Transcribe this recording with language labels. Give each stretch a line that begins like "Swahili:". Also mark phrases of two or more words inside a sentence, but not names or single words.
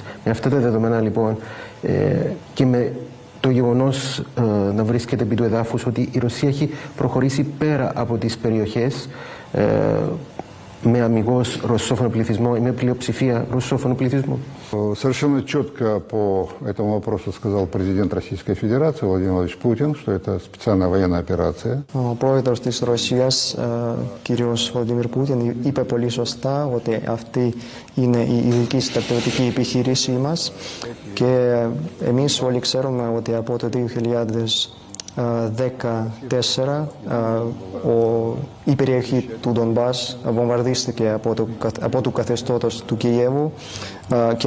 Greek: Με αυτά τα δεδομένα λοιπόν και με το γεγονός να βρίσκεται επί του εδάφους ότι η Ρωσία έχει προχωρήσει πέρα από τις περιοχές με αμιγώς ρωσόφωνο πληθυσμό ή με πλειοψηφία ρωσόφωνο πληθυσμό.
Russian: Совершенно четко по этому вопросу сказал президент Российской Федерации Владимир Владимирович Путин, что это специальная военная операция.
Greek: Ο πρόεδρος της Ρωσίας, κύριος Βλαντιμίρ Πούτιν, είπε πολύ σωστά ότι αυτή είναι η ειδική στρατιωτική επιχείρησή μας και εμείς όλοι ξέρουμε ότι από το 2014 η περιοχή του Ντονμπάς βομβαρδίστηκε από το καθεστώτος του Κιέβου και